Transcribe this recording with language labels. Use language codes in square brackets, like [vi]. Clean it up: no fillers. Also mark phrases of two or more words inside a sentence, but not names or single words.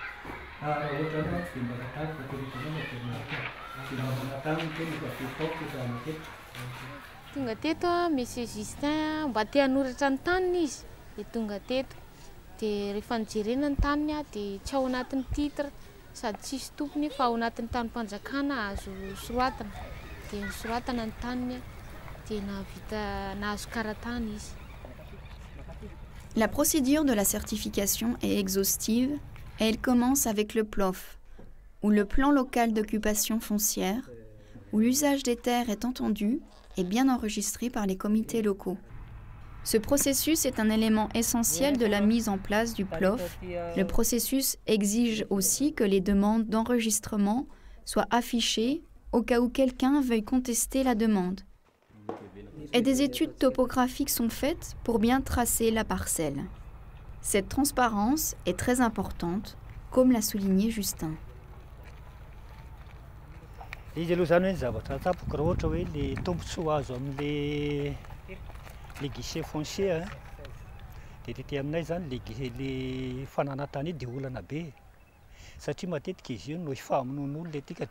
[mg] Tonga teto Monsieur Justin mba te hanoratra ny taniny izy dia tonga teto. Dia rehefa nijerena ny taniny dia tsy ao anatin'ny titre sady tsisy tompony fa ao anatin'ny tanim-panjakana azo soratana. Dia soratana ny taniny dia nahazo karatany izy. [fr] La procédure de la certification est exhaustive et elle commence avec le PLOF, ou le plan local d'occupation foncière, où l'usage des terres est entendu et bien enregistré par les comités locaux. Ce processus est un élément essentiel de la mise en place du PLOF. Le processus exige aussi que les demandes d'enregistrement soient affichées au cas où quelqu'un veuille contester la demande. Et des études topographiques sont faites pour bien tracer la parcelle. Cette transparence est très importante, comme l'a souligné Justin. [mg] Izy aloha zany hoe zavatra tsapoko raha ohatra hoe le tombontsoa azo amin'le [fr] guichet foncier [mg] dia tety aminay zany le fananatany io dia olana be satria matetika izy io no hifamonoan'olona le tikatra.